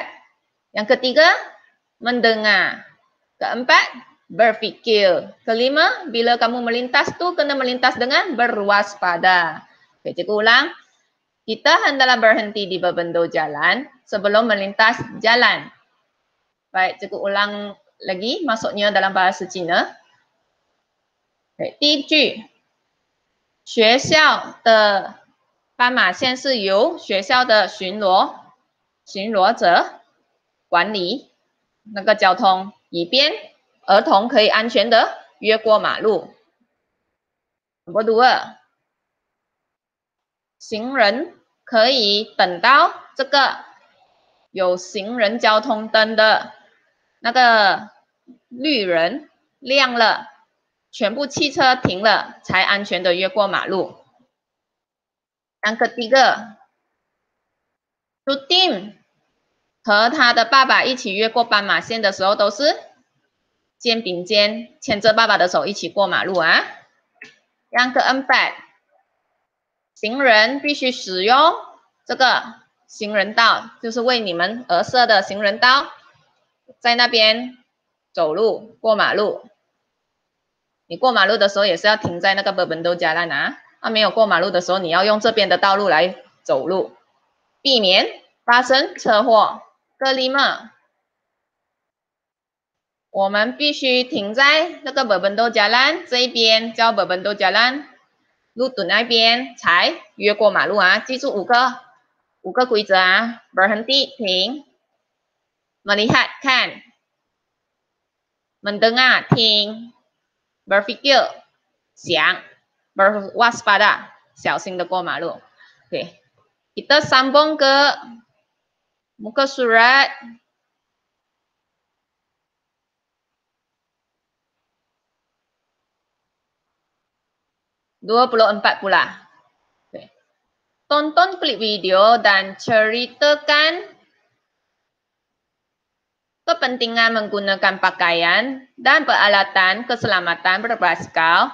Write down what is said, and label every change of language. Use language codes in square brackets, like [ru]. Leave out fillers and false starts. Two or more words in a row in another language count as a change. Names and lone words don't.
[ms] Yang ketiga, mendengar. Keempat, berfikir. Kelima, bila kamu melintas tu kena melintas dengan berwaspada. Okay, cikgu ulang. Kita hendaklah berhenti di berbentuk jalan sebelum melintas jalan. Baik, cikgu ulang lagi maksudnya dalam bahasa Cina. [zh] Okay, 第一句，学校的斑马线是由学校的巡逻者管理。那个交通，以便儿童可以安全的越过马路。Nombor 2，行人可以等到这个有行人交通灯的那个绿人亮了，全部汽车停了，才安全的越过马路。 [ms] Yang ketiga， [zh] Jutin 和他的爸爸一起越过斑马线的时候，都是肩并肩牵着爸爸的手一起过马路啊。 [ms] Yang keempat， [zh] 行人必须使用这个行人道，就是为你们而设的行人道，在那边走路过马路。你过马路的时候也是要停在那个 [ms] berbentuk jalan [zh] 啊。没有过马路的时候，你要用这边的道路来走路，避免发生车祸。kelima， 我们必须停在那个 [ms] berbentuk jalan [zh] 这一边，叫 [ms] berbentuk jalan， [zh] 路墩那边才越过马路啊！记住五个规则啊 ：berhenti 停 ，melihat 看 ，mendengar 听 ，berfikir 想 ，berwaspada 小心的过马路。 [ms] Oke, kita sambung ke muka surat 24 pula. Okay. Tonton klip video dan ceritakan kepentingan menggunakan pakaian dan peralatan keselamatan berbasikal.